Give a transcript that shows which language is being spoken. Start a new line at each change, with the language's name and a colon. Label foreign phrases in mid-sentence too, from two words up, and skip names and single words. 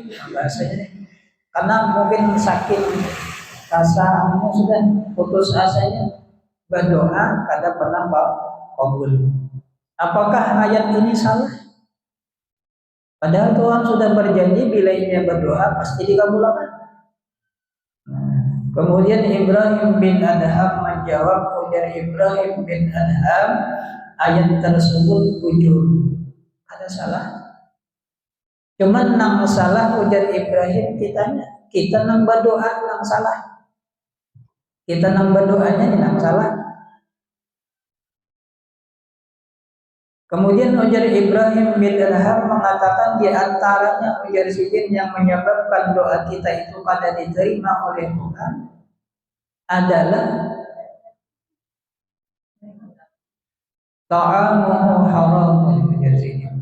Indonesian: Bahasanya, karena mungkin sakit rasa sudah putus asanya berdoa kada pernah kabul. Apakah ayat ini salah? Padahal Tuhan sudah berjanji bila ia berdoa pasti dikabulkan. Kemudian Ibrahim bin Adham menjawab, ujar Ibrahim bin Adham, ayat tersebut bujur. Ada salah?
Banjar: Cuman nang salah ujar Ibrahim kita nang berdoa nang salah. Kita nang berdoanya nang salah.
Indonesian: Kemudian ujar Ibrahim bin Adham mengatakan di antaranya ujar sidin yang menyebabkan doa kita itu kada diterima oleh Tuhan adalah
Arabic: طعامه حرام,
Indonesian: ujar sidin.